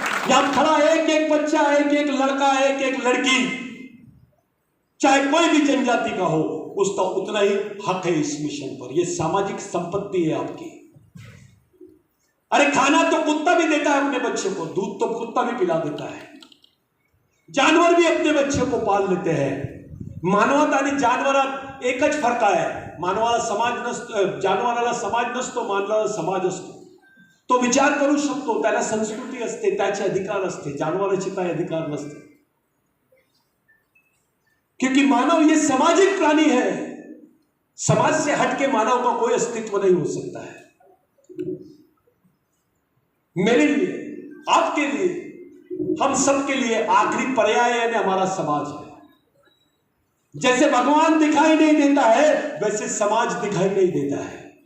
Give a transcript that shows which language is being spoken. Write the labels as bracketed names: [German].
[Hindi] यहां खड़ा एक एक बच्चा, एक एक लड़का, एक एक लड़की, चाहे कोई भी जनजाति का हो, उसका उतना ही हक है इस मिशन पर। यह सामाजिक संपत्ति है आपकी। अरे खाना तो कुत्ता भी देता है अपने बच्चे को, दूध तो कुत्ता भी पिला देता है, जानवर भी अपने बच्चे को पाल लेते हैं। [Marathi] मानवत आणि जानवरात एकच फरक आहे। मानवाला समाज नसतो, जानवराला समाज नसतो, मानवाला समाज असतो। तो विचार करू शकतो, त्याला संस्कृती असते, त्याचे अधिकार असते, जानवराचे काही अधिकार नसते, [Hindi] क्योंकि मानव ये सामाजिक प्राणी है। समाज से हटके मानव का कोई अस्तित्व नहीं हो सकता है। मेरे लिए, आपके लिए, हम सबके लिए आखिरी पर्याय यानी हमारा समाज है। जैसे भगवान दिखाई नहीं देता है, वैसे समाज दिखाई नहीं देता है।